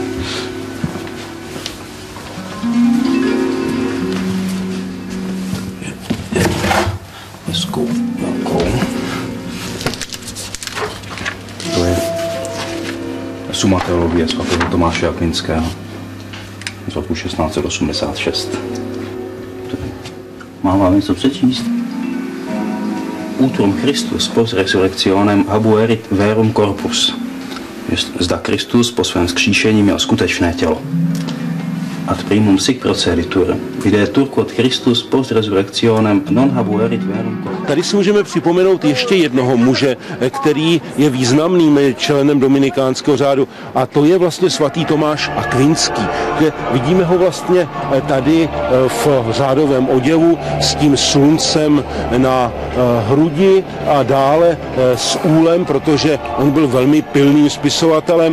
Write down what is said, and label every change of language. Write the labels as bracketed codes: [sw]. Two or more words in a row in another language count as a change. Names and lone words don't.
[cs] Hezkou velkou. To je Suma teologie svatého Tomáše Akvinského z roku 1686. Mám vám něco přečíst? [la] Utrum Christus post resurrectionem habuerit verum corpus. [cs] Zda Kristus po svém vzkříšení měl skutečné tělo. [la] Ad primum sic proceditur, videtur quod Christus post resurrectionem non habuerit verum corpus. [cs] Tady si můžeme připomenout ještě jednoho muže, který je významným členem dominikánského řádu, a to je vlastně svatý Tomáš Akvinský. Vidíme ho vlastně tady v řádovém oděvu s tím sluncem na hrudi a dále s úlem, protože on byl velmi pilným spisovatelem.